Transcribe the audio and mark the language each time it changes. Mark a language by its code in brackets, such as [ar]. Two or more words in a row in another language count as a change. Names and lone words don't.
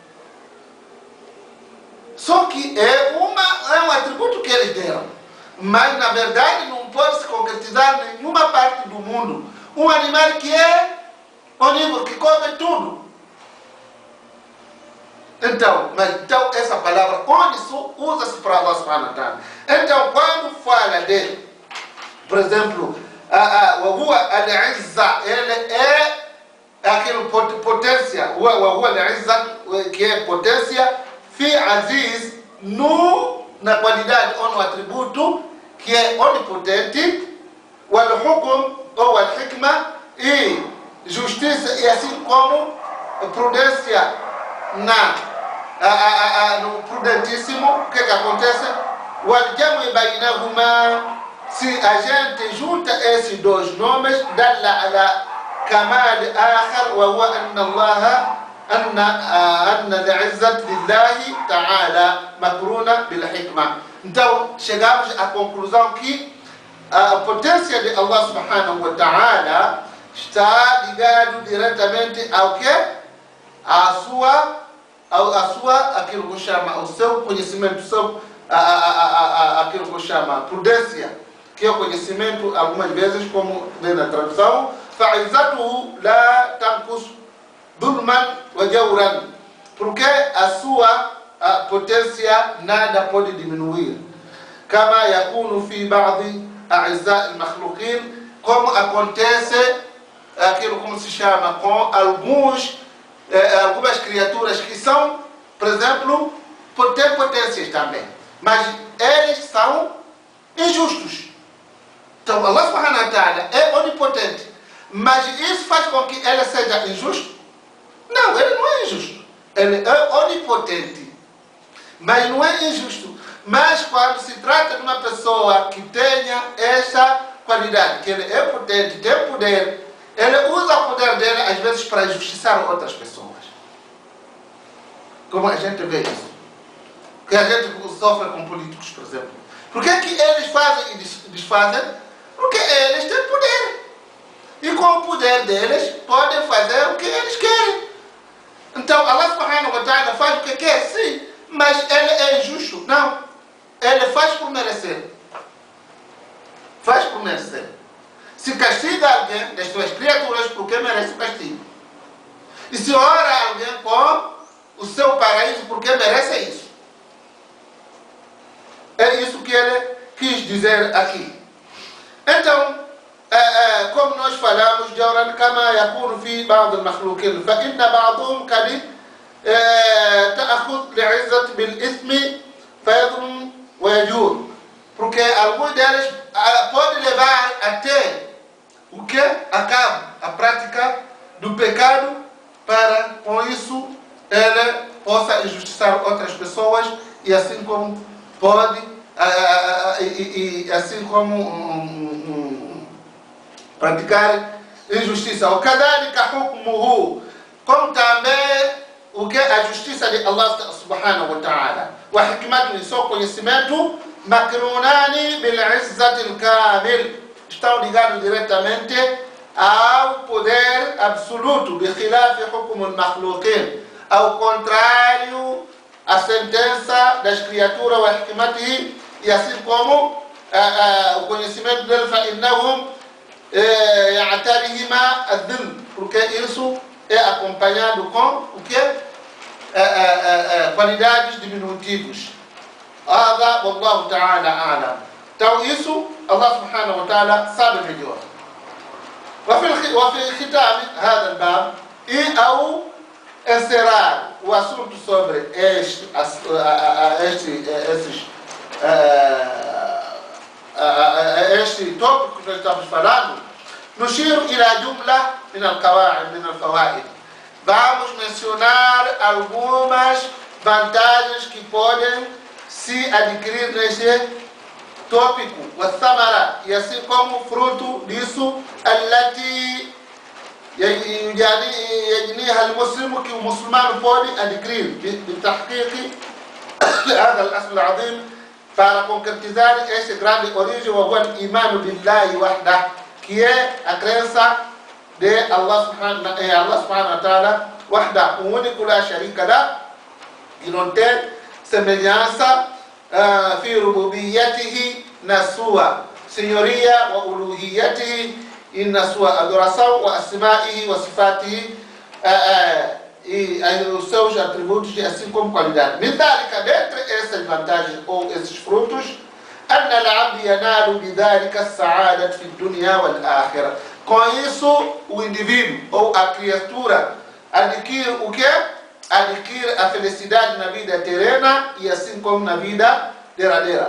[pt] Só que é um atributo que eles deram. Mas, na verdade, não pode se concretizar em nenhuma parte do mundo. Um animal que é onívoro, que come tudo. Então, essa palavra onisso usa-se para [ar] الله سبحانه وتعالى. [pt] Então, quando fala de, por exemplo, al-izza, ele é aquilo potência, al-izza, que é potência, [ar] في عزيز, [pt] na qualidade ou no atributo, que é onipotente, [ar] والحكم أو الحكمة, [pt] e justiça, e assim como prudência no prudentíssimo. O que acontece? [ar] والجمع بينهما, [pt] se a gente junta esses dois nomes, [ar] دل على كمال آخر وهو أن الله أن العزة لله تعالى مقرونة بالحكمة. [pt] Então, chegamos à conclusão que a potência de [ar] الله سبحانه وتعالى [pt] está ligado diretamente ao que? A sua, aquilo que chama, o seu conhecimento, aquilo que chama prudência, que é o conhecimento, algumas vezes, como vem na tradução, [ar] فَعِزَّتُهُ لَا تَنْقُصُ ظُلْمًا وَجَوْرًا, [pt] porque a sua potência nada pode diminuir. [ar] كما يكون في بعض أعزاء المخلوقين, [pt] como acontece aquilo como se chama com algumas criaturas que são, por exemplo, têm potências também, mas eles são injustos. Então [ar] الله سبحانه وتعالى [pt] é onipotente, mas isso faz com que ele seja injusto? Não, ele não é injusto. Ele é onipotente, mas não é injusto. Mas quando se trata de uma pessoa que tenha essa qualidade, que ele é potente, tem poder, ele usa o poder dele às vezes para injustiçar outras pessoas. Como a gente vê isso? Que a gente sofre com políticos, por exemplo. Por que eles fazem e desfazem? Porque eles têm poder. E com o poder deles, podem fazer o que eles querem. Então, [ar] الله سبحانه وتعالى [pt] faz o que quer, sim, mas ele é injusto? Não. Ele faz por merecer. Faz por merecer. Se castiga alguém das suas criaturas, porque merece o castigo. E se ora alguém com o seu paraíso, porque merece isso. É isso que ele quis dizer aqui. Então, como nós falamos, [ar] جورا كما يكون في بعض المخلوقين فإن بعضهم قد تأخذ لعزة بالإثم فيظلم ويجور, [pt] porque alguns deles podem levar até o que? A prática do pecado, para com isso ele possa injustiçar outras pessoas e assim como pode assim como praticar injustiça. O [ar] كذلك حكمه, [pt] como também o que a justiça de [ar] الله سبحانه وتعالى, وحكمته, [pt] e seu conhecimento, [ar] مقرونان بالعزة الكاملة, [pt] estão ligados diretamente ao poder absoluto, [ar] بخلاف حكم المخلوقين, [pt] ao contrário a sentença das criaturas, [ar] وحكمته, [pt] e assim como o conhecimento dele, [ar] فإنهم يعتريهما الظلم, [pt] porque isso é acompanhado com o que? Qualidades diminutivos. [ar] هذا والله تعالى أعلم. [pt] Então isso [ar] الله سبحانه وتعالى [pt] sabe melhor. [ar] وفي ختام هذا الباب, [pt] e ao encerrar o assunto sobre esses tópico que nós estamos falando, [ar] نشير إلى جملة من القواعد من الفوائد. [pt] Vamos mencionar algumas vantagens que podem se adquirir nesse tópico, والثمرة, e assim como fruto disso, [ar] التي يجنيها المسلم, [pt] que o muçulmano pode adquirir [ar] بتحقيق هذا الأصل العظيم, [pt] para concretizar esse grande origem, [ar] وهو الإيمان بالله وحده, [pt] que é a crença de [ar] الله سبحانه وتعالى وحده, [pt] o único, [ar] لا شريك له, [pt] e não tem semelhança, [ar] في ربوبيته, [pt] na sua senhoria, [ar] وألوهيته, [pt] e na sua adoração, [ar] وأسمائه وصفاته, [pt] e os seus atributos, assim como qualidade. [ar] من ذلك, [pt] dentre essas vantagens ou esses frutos, [ar] أن العبد ينال بذلك السعادة في الدنيا والآخرة. [pt] Com isso, o indivíduo ou a criatura adquire o que? Adquire a felicidade na vida terrena e assim como na vida derradeira.